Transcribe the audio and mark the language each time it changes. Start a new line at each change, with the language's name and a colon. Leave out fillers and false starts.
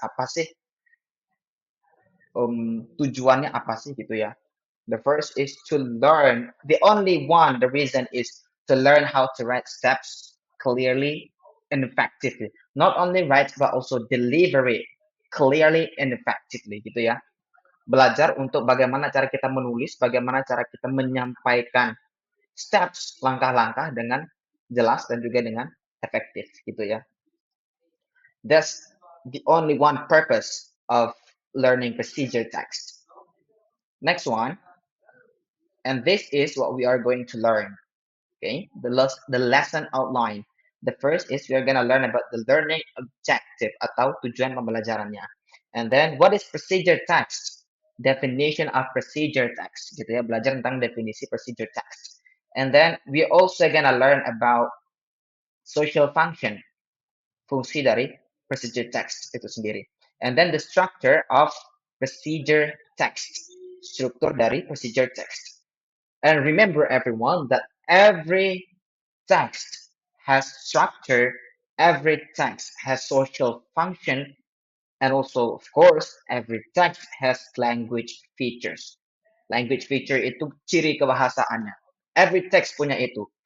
Indonesian: Apa sih tujuannya apa sih gitu ya?
English: The first is to learn. The only one, the reason is to learn how to write steps clearly and effectively. Not only write but also deliver it clearly and effectively
Indonesian: gitu ya. Belajar untuk bagaimana cara kita menulis, bagaimana cara kita menyampaikan steps, langkah-langkah dengan jelas dan juga dengan efektif gitu ya.
English: That's the only one purpose of learning procedure text. Next one, and this is what we are going to learn. Okay, the lesson outline. The first is we are gonna learn about the learning objective
Indonesian: atau tujuan pembelajarannya.
English: And then what is procedure text? Definition of procedure text.
Indonesian: Gitu ya, belajar tentang definisi
English: procedure text. And then we also gonna learn about social function.
Indonesian: Fungsi dari procedure text itu sendiri.
English: And then the structure of procedure text.
Indonesian: Struktur dari procedure text.
English: And remember everyone that every text has structure, every text has social function, and also, of course, every text has language features.
Indonesian: Language feature itu ciri kebahasaannya.
English: Every text
Indonesian: punya itu.